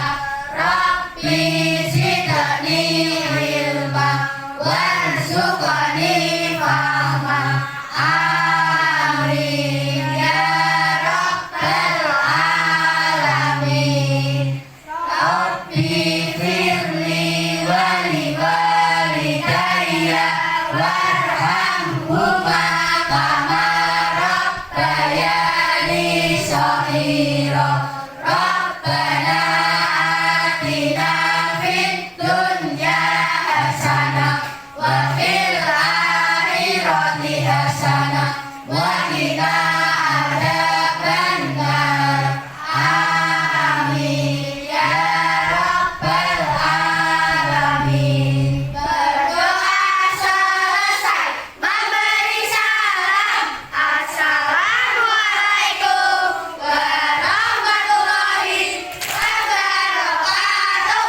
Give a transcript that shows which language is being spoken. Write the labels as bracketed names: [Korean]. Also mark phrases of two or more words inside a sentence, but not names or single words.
[Arabic] رب زدني علما وارزقني فهما. آمين يا رب العالمين. رب اغفر لي ولوالدي وارحمهما كما ربياني صغيرا. ربنا آتنا في الدنيا حسنة وفي الآخرة حسنة وقنا عذاب النار. آمين يا رب العالمين. [Indonesian] Berdoa selesai, memberi salam. [Arabic] السلام عليكم ورحمة الله وبركاته.